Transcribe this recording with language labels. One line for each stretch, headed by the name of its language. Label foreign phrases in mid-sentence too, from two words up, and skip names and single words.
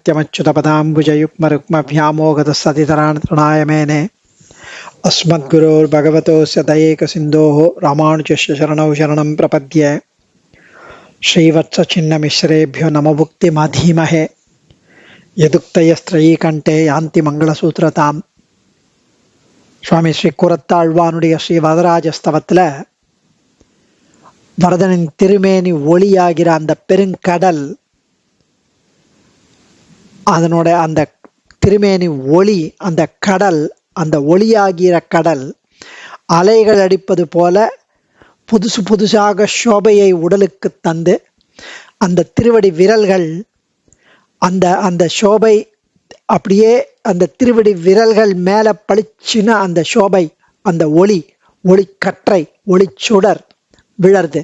Sanskrit: नित्यमच्युतपदाम्बुजयुग्मरुक्मव्यामोहतस्तदितराणतृणाय मेने अस्मद्गुरोर्भगवतोऽस्य दयैकसिन्धोः रामानुजस्य शरणौ शरणं प्रपद्ये श्रीवत्सचिन्नमिश्रेभ्यो नमोभुक्तिमधीमहे यदुक्तयस्त्रयीकण्ठे यान्ति मङ्गलसूत्रताम्.
Tamil: சுவாமி ஸ்ரீ கூரத்தாழ்வானுடைய ஸ்ரீ வரதராஜஸ்தவத்தில் வரதனின் திருமேனி ஒளியாகிற அந்த பெருங்கடல், அதனோட அந்த திருமேனி ஒளி, அந்த கடல், அந்த ஒளியாகிற கடல் அலைகள் அடிப்பது போல புதுசு புதுசாக சோபையை உடலுக்கு தந்து, அந்த திருவடி விரல்கள் அந்த அந்த சோபை அப்படியே அந்த திருவடி விரல்கள் மேல பளிச்சுன்னு அந்த சோபை, அந்த ஒளி, ஒளிக்கற்றை, ஒளிச்சுடர் விழருது.